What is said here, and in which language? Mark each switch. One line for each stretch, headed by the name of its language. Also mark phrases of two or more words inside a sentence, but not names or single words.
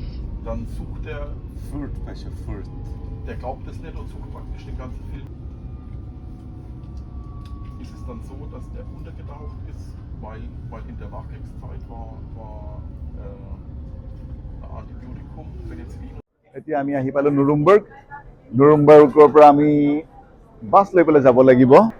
German: Dann sucht der, Fürth, welcher Fürth? der glaubt es nicht und sucht praktisch den ganzen Film. Ist es dann so, dass der untergetaucht ist, weil in der Nachkriegszeit war ein Antibiotikum, Penicillin.
Assamese: এতিয়া আমি আহি পালোঁ নুৰুমবাৰ্গ নুৰুমবাৰ্গৰ পৰা আমি বাছ লৈ পেলাই যাব লাগিব